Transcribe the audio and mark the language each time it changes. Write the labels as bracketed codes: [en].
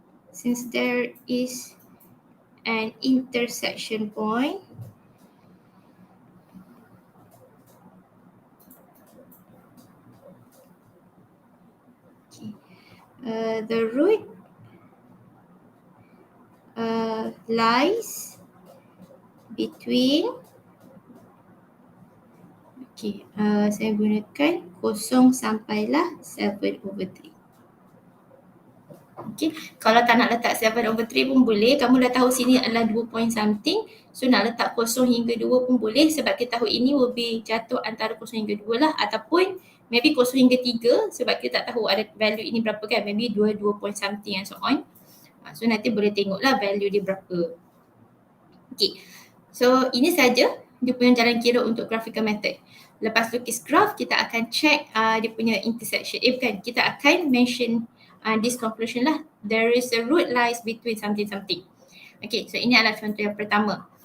[en] Since there is an intersection point, the root lies between, [ms] saya gunakan 0 sampailah 7 over 3. Okay, kalau tak nak letak 7 over 3 pun boleh. Kamu dah tahu sini adalah 2 point something. So nak letak 0 hingga 2 pun boleh sebab kita tahu ini [en] will be [ms] jatuh antara 0 hingga 2 lah. Ataupun maybe 0 hingga 3 sebab kita tak tahu ada value ini berapa kan. [en] Maybe 2 point something and so on. [ms] So nanti boleh tengoklah value dia berapa. Okay, so ini saja dia punya jalan kira untuk graphical method. Lepas lukis graph, kita akan check dia punya intersection. Bukan, kita akan mention this conclusion lah. [en] There is a root lies between something. [ms] Okay, so ini adalah contoh yang pertama.